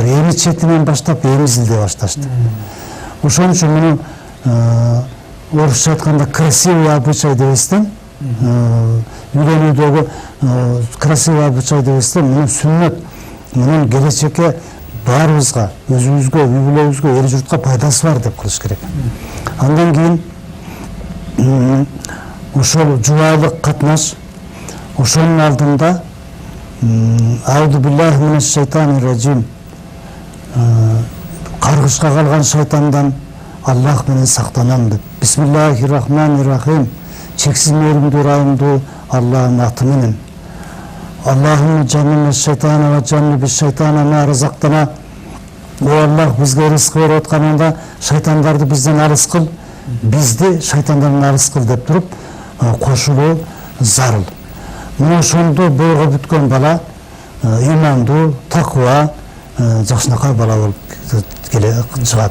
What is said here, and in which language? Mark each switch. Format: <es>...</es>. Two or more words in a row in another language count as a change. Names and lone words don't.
<ky>Эми четинен баштап эмизилдей башташты. Ошон үчүн муну орусча айтканда</ky> <ru>красивый обычай</ru> <ky>дебестен, үйлөнүүдөгү</ky> <ru>красивый обычай</ru> <ky>дебестен, муну сүннөт, мунун келечекке баарыбызга, өзүбүзгө, үй бүлөбүзгө, эл журтка пайдасы бар деп кылыш керек. Андан кийин ошол жубайлык катнаш, ошонун алдында</ky> <ar>أعوذ بالله من الشيطان الرجيم,</ar> <ky>каргышка калган шайтандан Аллах менен сактанам деп.</ky> <ar>بسم الله الرحمن الرحيم.</ar> <ky>Чексиз мейиримдүү, ырайымдуу Аллахтын аты менен.</ky> <ar>اللهم جنبنا الشيطان وجنب الشيطان ما رزقتنا.</ar> <ky>О Аллах, бизге рызык берип атканыңда шайтандарды бизден алыс кыл, бизди шайтандардан алыс кыл деп туруп кошулуу зарыл. Мына ошондо бойго бүткөн бала имандуу, таква, жакшынакай бала болуп келе чыгат.</ky>